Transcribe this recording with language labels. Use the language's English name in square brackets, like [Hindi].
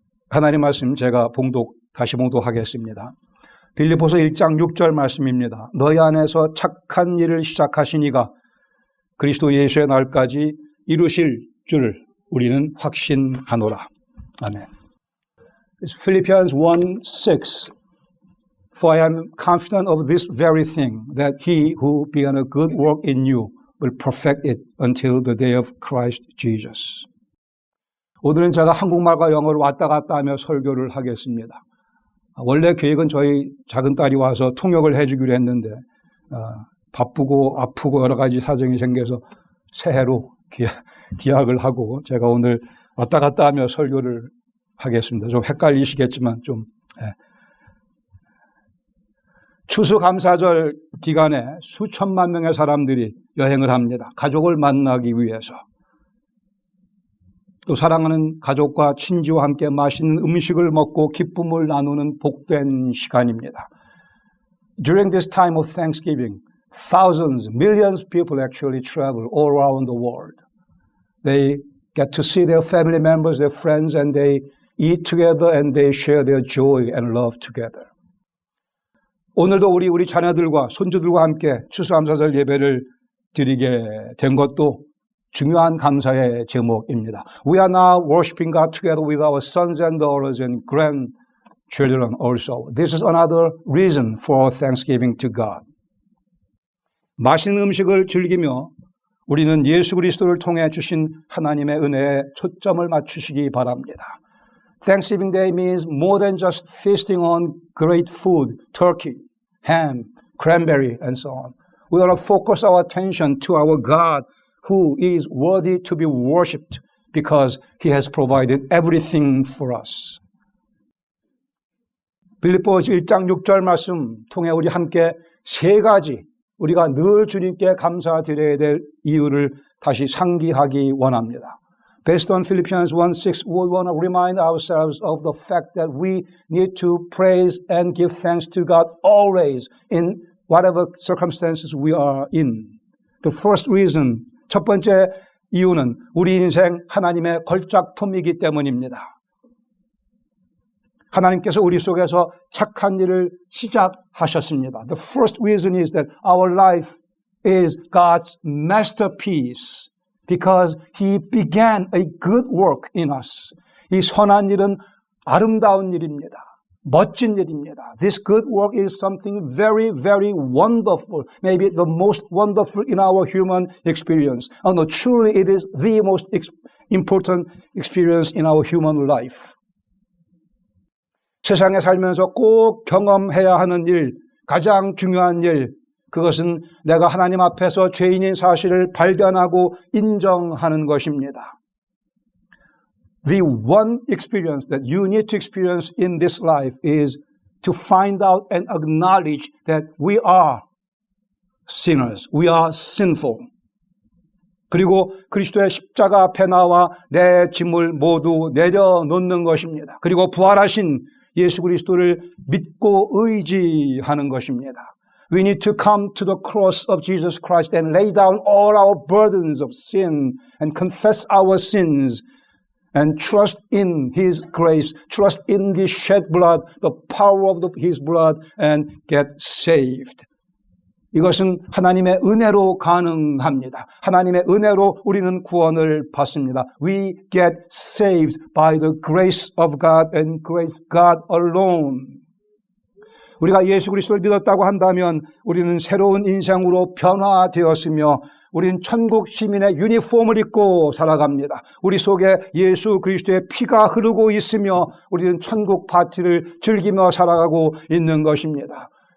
[Korean] 하나님 말씀 제가 다시 봉독하겠습니다. 빌립보서 1장 6절 말씀입니다. 너희 안에서 착한 일을 시작하신 이가 그리스도 예수의 날까지 이루실 줄을 우리는 확신하노라. 아멘. [English] Philippians 1:6 For I am confident of this very thing, that he who began a good work in you will perfect it until the day of Christ Jesus. [Korean] 오늘은 제가 한국말과 영어를 왔다 갔다 하며 설교를 하겠습니다. 원래 계획은 저희 작은 딸이 와서 통역을 해주기로 했는데 바쁘고 아프고 여러 가지 사정이 생겨서 새해로 기약을 하고 제가 오늘 왔다 갔다 하며 설교를 하겠습니다. 좀 헷갈리시겠지만 좀 추수감사절 기간에 수천만 명의 사람들이 여행을 합니다. 가족을 만나기 위해서. 또 사랑하는 가족과 친지와 함께 맛있는 음식을 먹고 기쁨을 나누는 복된 시간입니다. [English] During this time of Thanksgiving, thousands, millions of people actually travel all around the world. They get to see their family members, their friends, and they eat together and they share their joy and love together. [Korean] 오늘도 우리 자녀들과 손주들과 함께 추수감사절 예배를 드리게 된 것도 중요한 감사의 제목입니다. [English] We are now worshiping God together with our sons and daughters and grandchildren also. This is another reason for thanksgiving to God. [Korean] 맛있는 음식을 즐기며 우리는 예수 그리스도를 통해 주신 하나님의 은혜에 초점을 맞추시기 바랍니다. [English] Thanksgiving Day means more than just feasting on great food, turkey, ham, cranberry, and so on. We ought to focus our attention to our God who is worthy to be worshipped because He has provided everything for us. [Korean] 빌립보서 1장 6절 말씀 통해 우리 함께 세 가지 우리가 늘 주님께 감사드려야 될 이유를 다시 상기하기 원합니다. [English] Based on Philippians 1:6, we want to remind ourselves of the fact that we need to praise and give thanks to God always in whatever circumstances we are in. The first reason, [Korean] 첫 번째 이유는 우리 인생 하나님의 걸작품이기 때문입니다. 하나님께서 우리 속에서 착한 일을 시작하셨습니다. [English] The first reason is that our life is God's masterpiece. Because He began a good work in us. [Korean] 이 선한 일은 아름다운 일입니다. 멋진 일입니다. [English] This good work is something very, very wonderful. Maybe the most wonderful in our human experience. Oh no, truly it is the most important experience in our human life. [Korean] 세상에 살면서 꼭 경험해야 하는 일, 가장 중요한 일, 그것은 내가 하나님 앞에서 죄인인 사실을 발견하고 인정하는 것입니다. [English] The one experience that you need to experience in this life is to find out and acknowledge that we are sinners. We are sinful. [Korean] 그리고 그리스도의 십자가 앞에 나와 내 짐을 모두 내려놓는 것입니다. 그리고 부활하신 예수 그리스도를 믿고 의지하는 것입니다. [English] We need to come to the cross of Jesus Christ and lay down all our burdens of sin and confess our sins and trust in His grace, trust in the shed blood, the power of His blood and get saved. [Korean] 이것은 하나님의 은혜로 가능합니다. 하나님의 은혜로 우리는 구원을 받습니다. [English] We get saved by the grace of God and grace God alone. [Korean] 우리가 예수 그리스도를 믿었다고 한다면 우리는 새로운 인생으로 변화되었으며 우리는 천국 시민의 유니폼을 입고 살아갑니다. 우리 속에 예수 그리스도의 피가 흐르고 있으며 우리는 천국 파티를 즐기며 살아가고 있는 것입니다.